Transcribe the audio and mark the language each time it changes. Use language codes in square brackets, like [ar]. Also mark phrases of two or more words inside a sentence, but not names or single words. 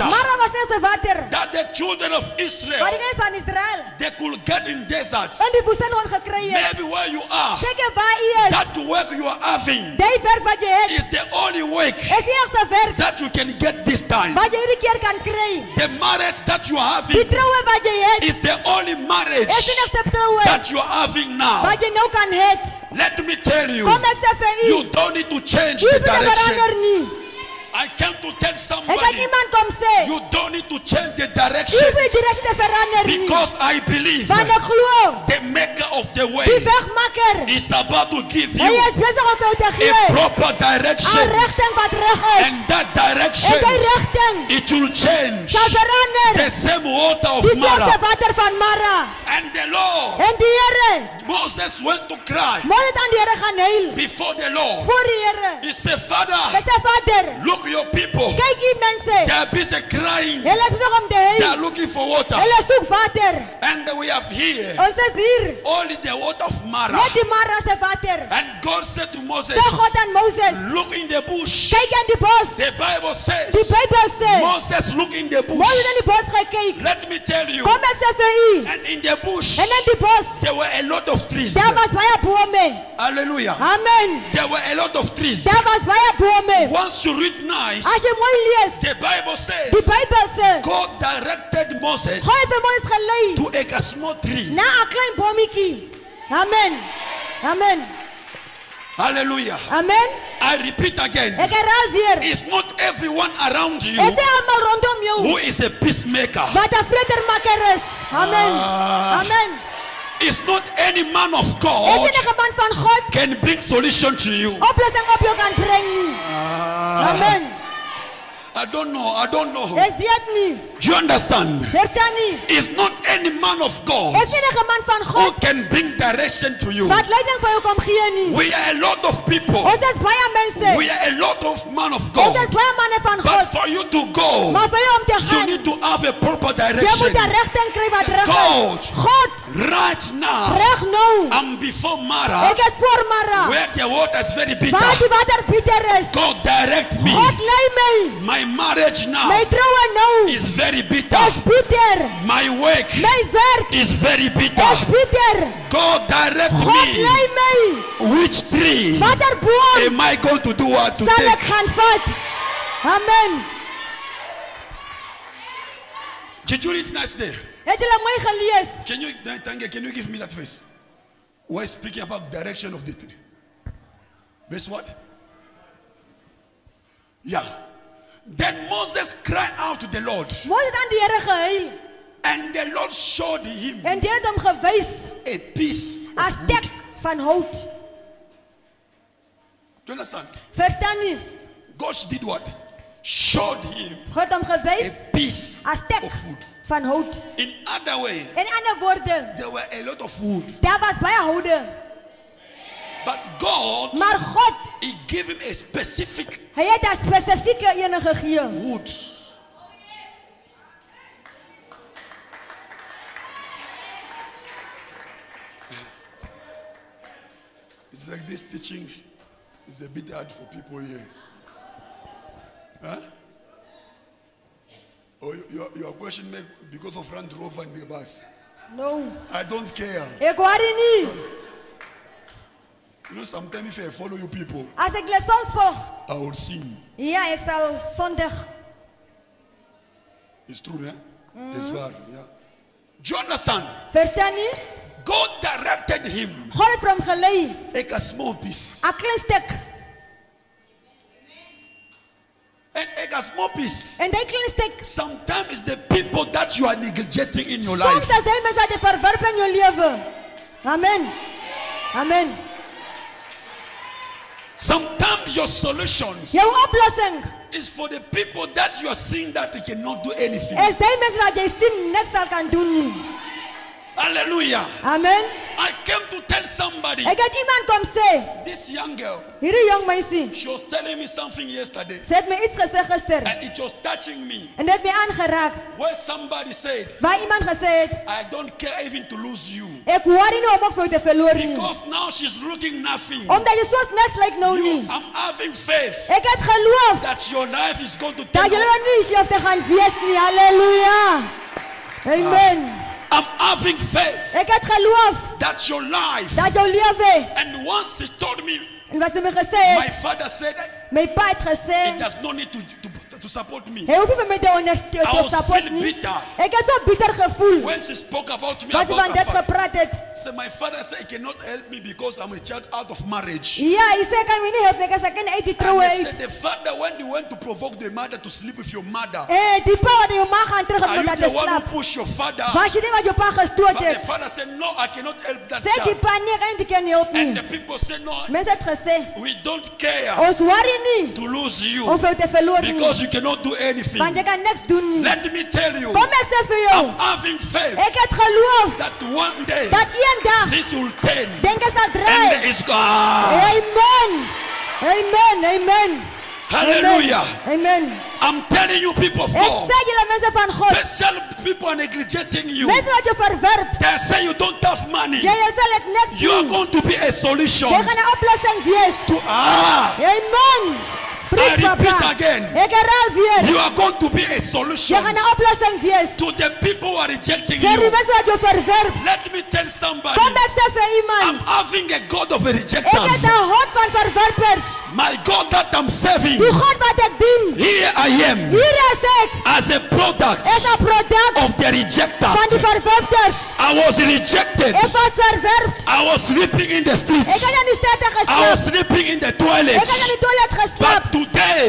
[af] Mara was die enigste water [en] that the children of [af] wat Israel, die kinders van Israel [en] they could get in desert. [af] in die woestyn kon gekry het. [en] Maybe where you are, [af] Seker waar u is, [en] that work you are having die werk wat jy het, is the only work [af] is die enigste werk [en] that you can get this time. [af] wat jy hierdie keer kan kry. [en] The marriage that you are [af] Die [en] having [af] troue wat jy het, [en] is the only marriage [af] is die enigste troue [en] that you are having now. [af] wat jy nou kan het. [en] Let me tell you, [af] Kom ek sê vir u, [en] you don't need to change [af] u [en] the [af] hoef nie te verander [en] direction. [af] nie. [en] I came to tell [af] Ek het [en] somebody, [af] iemand kom sê, [en] you don't need to change the [af] jy [en] direction [af] hoef die direksie te verander nie. [en] because I believe [af] Want ek glo, [en] the maker of the way [af] die wegmaker, [en] is about to give [af] hy [en] you [af] is besig om vir jou te [en] a [af] gee. [en] proper [af] 'n [en] direction, [af] rigting wat reg is. [en] and that [af] En [en] direction, [af] die rigting [en] it will change [af] sal verander. [en] the same water of Dieselfde Mara. [af] water van Mara. [en] And the Lord, [af] En die Here, [en] Moses went to cry [af] Moses het aan die Here gaan huil [en] before the Lord. [af] voor die Here. [en] He said, [af] Hy [en] Father, [af] sê, Vader, [en] look your people, [af] kyk hier mense. [en] they are busy crying, [af] Hulle is besig om te [en] they [af] huil. [en] are looking for water, [af] Hulle soek water. [en] and we have here [af] Ons is hier. [en] only the water of Mara. [af] Net die Mara se water. [en] And God said to Moses, [af] Sê God aan Moses, [en] look in the bush. [af] kyk in die bos. [en] The Bible says, [af] Die Bybel sê, [en] Moses look in the bush. [af] Moses in die bos gekyk. [en] Let me tell you, [af] Kom ek sê vir u. [en] and in the bush [af] En in die bos, [en] there were a lot of trees. [af] daar was baie bome. Hallelujah. Amen. [en] There were a lot of trees. [af] Daar was baie bome. [en] Once you read nice, [af] As jy mooi lees, [en] the Bible says [af] die Bybel sê, [en] God directed Moses [af] God het vir Moses gelei [en] to a small tree. [af] na 'n klein bometjie. Amen. Amen. Hallelujah. Amen. [en] I repeat again. [af] Ek herhaal weer. [en] It's not everyone around you [af] Is nie almal rondom jou [en] who is a peacemaker. [af] wat 'n vredermaker is. Amen. Amen. [en] It's not any man of [af] Is [en] God [af] enige man van God [en] can bring solution to you. [af] oplossing op jou kan bring nie. Amen. [en] I don't know. [af] Ek weet nie. [en] Do you understand? [af] Verstaan nie. [en] It's not any man of God [af] Is enige man van [en] who [af] God [en] can bring direction to you. [af] wat leiding vir jou kom gee nie. [en] We are a lot of people. [af] Ons is baie mense. [en] We are a lot of men of [af] Ons [en] God. [af] is baie manne van [en] But [af] God. [en] for you to go, [af] Maar vir jou om te [en] you [af] gaan, [en] need to have a proper [af] jy [en] direction. [af] moet 'n rigting kry wat reg [en] God. [af] is. God, [en] Right now, [af] reg nou. [en] I'm before Mara, [af] Ek is voor Mara. [en] where the water is very [af] Waar [en] bitter. [af] die water bitter is. [en] God direct me. [af] God lei my. [en] My marriage now [af] My troue nou [en] is very bitter. [af] is bitter. [en] My work [af] My werk [en] is very bitter. [af] is bitter. [en] God direct [af] God [en] me. [af] lei my. [en] Which tree [af] Watter boom [en] am I going to do what to [af] sal ek [en] take? [af] gaan vat? Amen. [en] Did you read nice there? [af] Het julle mooi gelees? [en] Can you give me that verse? We're speaking about direction of the tree. Verse what? Yeah. Then Moses cried out to the Lord, [af] Moses het aan die Here gehuil [en] and the Lord showed him [af] en die Here het hom gewys [en] a piece [af] 'n [en] of wood. [af] stek van hout. [en] Do you understand? [af] Verstaan nie? [en] God did what? Showed him [af] God het hom gewys [en] a piece [af] 'n stek [en] of wood. [af] van hout. [en] In other way, [af] In ander woorde, [en] there were a lot of wood, [af] daar was baie houde, [en] but God, [af] maar God, [en] He gave him a specific [af] hy het 'n spesifieke ene gegee. [en] wood. It's like this teaching is a bit hard for people here. Huh? Or your question may because of Land Rover and the bus. No. I don't care. [af] Ek worry nie. [en] You know, sometimes if I follow you people, [af] As ek les soms volg, [en] I will sing. [af] ja, ek sal Sondag. [en] It's true, eh? It's waar, yeah. Do you understand? [af] Verstaan nie? [en] God directed him [af] God het vir hom gelei, [en] take a small piece. [af] 'n klein stuk. [en] And take a small piece. [af] En daai klein stuk, [en] Sometimes it's the people that you are neglecting in your [af] soms [en] life. [af] as jy mense wat jy verwerp in jou lewe. Amen. Amen. [en] Sometimes your solutions [af] Jou oplossing [en] is for the people that you are seeing that they cannot do anything. [af] is daai mense wat jy sien niks sal kan doen nie. Hallelujah. Amen. [en] I came to tell somebody, [af] Ek het iemand kom sê, [en] this young girl, [af] hierdie jong meisie, [en] she was telling me something yesterday, [af] sy het my iets gesê gister [en] and it was touching me. [af] en dit het my aangeraak. [en] Where somebody said, [af] Waar iemand gesê het, [en] I don't care even to lose you. [af] ek worry nie om ook vir jou te verloor nie. [en] Because now she's looking nothing. [af] Omdat jy soos niks lyk nou nie. [en] I'm having faith [af] Ek het geloof [en] that your life is going to [af] dat [en] take [af] jy [en] off. [af] nie self te gaan wees nie. Halleluja. Amen. [en] I'm having faith [af] Ek het geloof [en] that your life. [af] dat jou lewe, [en] And once she told me, [af] en wat sy my gesê [en] my [af] het, [en] father said, [af] my pa het [en] it [af] gesê, [en] does not need to to support me. [af] Hy hoef nie vir my te [en] I was [af] support [en] feel [af] nie. [en] bitter. [af] Ek het so bitter gevoel. [en] When she spoke about me, [af] Wat sy van [en] about her [af] dit [en] father, [af] gepraat het. [en] say my father said he cannot help me because I'm a child out of marriage. [af] Ja, hy sê kan my nie help nie, ek is 'n kind uit die troue [en] And they [af] uit. [en] said the father, when you went to provoke the mother to sleep with your mother, [af] Die pa wat jou ma gaan terug [en] are [af] het [en] you [af] met [en] the [af] haar [en] one who [af] slaap. [en] pushed your father? [af] Was jy nie wat jou pa gestoot [en] But the [af] het? [en] father said, no, I cannot help that [af] Sê die [en] child. [af] pa nee, ek kan nie kan help [en] And the [af] nie. [en] people said, no, [af] Mense het gesê, [en] we don't care [af] ons worry nie [en] to lose you [af] om vir jou te verloor nie. [en] because you cannot do anything. [af] Want jy kan niks doen nie. [en] Let me tell you, [af] Kom ek sê vir jou, [en] I'm having faith [af] ek het geloof [en] that one day [af] dat eendag [en] this will turn [af] denke sal [en] and [af] draai. [en] it's gone. [af] Amen. Amen. Amen. Hallelujah. Amen. [en] I'm telling you, people of [af] Ek [en] God, [af] sê julle mense van God, [en] special people are neglecting you. [af] mense wat jou verwerp, [en] They say you don't have money. [af] jy sal dit niks [en] You are [af] doen. [en] going to be a solution [af] Jy gaan 'n oplossing wees. [en] to [af] Amen. Preach, [en] I repeat [af] papa. [en] again. [af] Ek herhaal weer. [en] You are going to be a [af] Jy [en] solution [af] gaan 'n oplossing wees [en] to the people who are rejecting [af] vir die [en] you. [af] mense wat jou verwerp. [en] Let me tell somebody, [af] Kom ek sê vir [en] I'm [af] iemand, [en] having a God of [af] ek het [en] rejectors. [af] 'n God van verwerpers. [en] My God that I'm serving, [af] Die God wat ek dien. [en] here I am [af] Hier is ek [en] as a product [af] is 'n produk [en] of the [af] van die [en] rejected. [af] verwerpers. [en] I was rejected. [af] Ek was verwerp. [en] I was sleeping in the [af] Ek [en] streets. [af] het in die strate [en] I was [af] geslaap. [en] sleeping in the [af] Ek [en] toilet. [af] het in die toilet geslaap. [en] But today,